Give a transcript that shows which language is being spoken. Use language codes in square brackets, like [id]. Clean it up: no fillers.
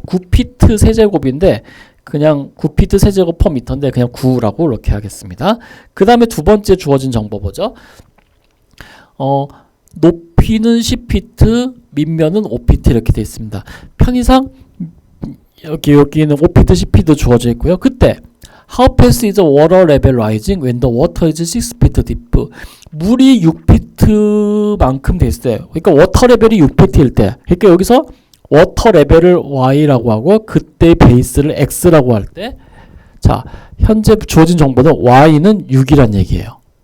[ko] 9피트 세제곱인데 그냥 9피트 세제곱 퍼 미터인데 그냥 9라고 이렇게 하겠습니다. 그 다음에 두 번째 주어진 정보 보죠. 높이는 10피트, 밑면은 5피트 이렇게 되어 있습니다. 편의상 여기는 5피트, 10피트 주어져 있고요. [en] 그때 How fast is the water level rising when the water is 6 feet deep? [ko] 물이 6피트만큼 돼 있어요. 그러니까 워터 레벨이 6피트일 때. 그러니까 여기서 워터 레벨을 y라고 하고 그때 베이스를 x라고 할 때 자, 현재 주어진 정보는 y는 6이란 얘기예요.